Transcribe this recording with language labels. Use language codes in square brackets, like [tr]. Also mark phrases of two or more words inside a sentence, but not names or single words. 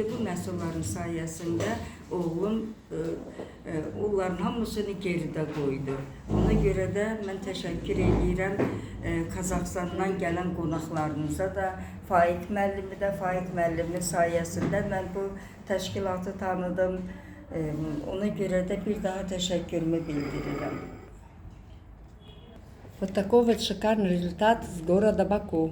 [az] Bu məhsulların sayəsində oğlum onların hamısını geridə qoydu. Ona görə də mən təşəkkür edirəm Qazaxıstandan gələn qonaqlarınıza da, Faiq müəllimin sayəsində mən bu təşkilatı tanıdım. Ona görə də bir daha təşəkkürümü bildirirəm. [ru] Вот такой вот шикарный результат с города Баку.